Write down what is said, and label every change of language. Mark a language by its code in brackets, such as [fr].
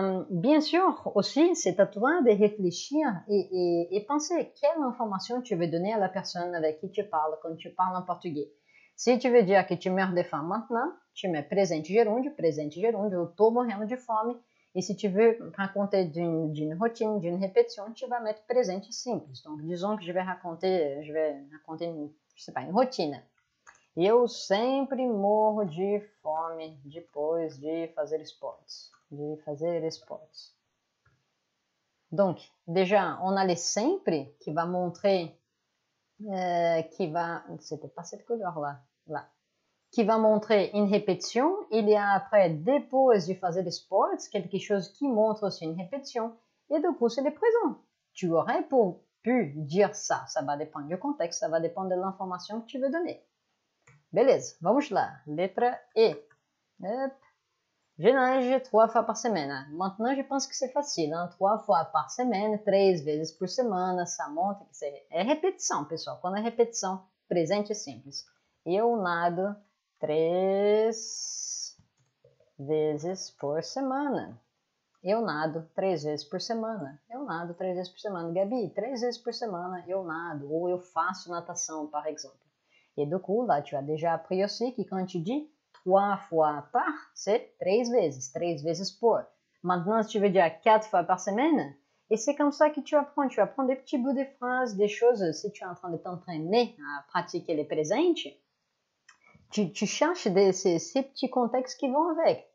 [fr] Bien sûr, aussi, c'est à toi de réfléchir et penser quelle information tu veux donner à la personne avec qui tu parles quand tu parles en portugais. Si tu veux dire que tu meurs de faim maintenant, tu mets presente gerúndio, [pt] eu tô morrendo de fome. [fr] Et si tu veux raconter d'une routine, d'une répétition, tu vas mettre presente simples. Donc, disons que je vais raconter une routine. [pt] Eu sempre morro de fome depois de fazer esportes. [fr] Donc, déjà, on a les sempre qui va montrer, c'était pas cette couleur-là, là, qui va montrer une répétition. Il y a après, [pt] depois de fazer esportes, [fr] quelque chose qui montre aussi une répétition. Et du coup, c'est le présent. Tu aurais pu dire ça. Ça va dépendre du contexte, ça va dépendre de l'information que tu veux donner. [pt] Beleza, vamos lá. Letra E. [fr] Je nage 3 fois par semaine. Maintenant, je pense que c'est facile. 3 fois par semaine, [pt] 3 vezes por semana. [fr] Ça montre que [pt] é repetição, pessoal. Quando é repetição, presente simples. Eu nado 3 vezes por semana. Eu nado 3 vezes por semana. Gabi, 3 vezes por semana eu nado. Ou eu faço natação, [fr] par exemple. Et du coup, là, tu as déjà appris aussi que quand tu dis 3 fois par, c'est 3 vezes pour. Maintenant, si tu veux dire 4 fois par semaine, et c'est comme ça que tu apprends des petits bouts de phrases, des choses, si tu es en train de t'entraîner à pratiquer les présentes, tu cherches ces petits contextes qui vont avec.